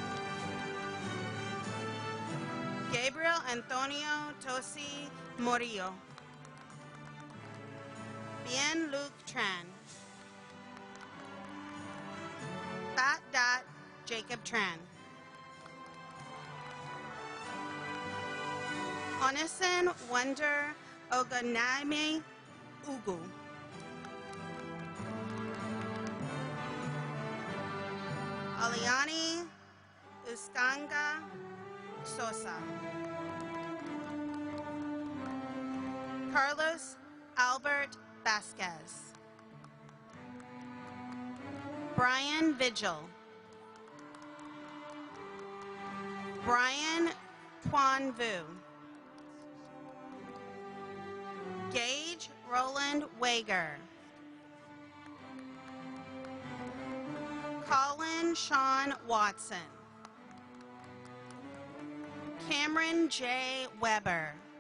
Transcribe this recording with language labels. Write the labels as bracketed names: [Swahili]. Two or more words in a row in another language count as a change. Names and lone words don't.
[English] Gabriel Antonio Tosi Morillo. Bien Luc Tran. Bat Dot Jacob Tran. Onison Wonder Ogunnaime Ugu. Aliani Uskanga Sosa. Carlos Albert Vasquez. Brian Vigil. Brian Quan Vu. Gage Roland Wager. Colin Sean Watson. Cameron J. Weber.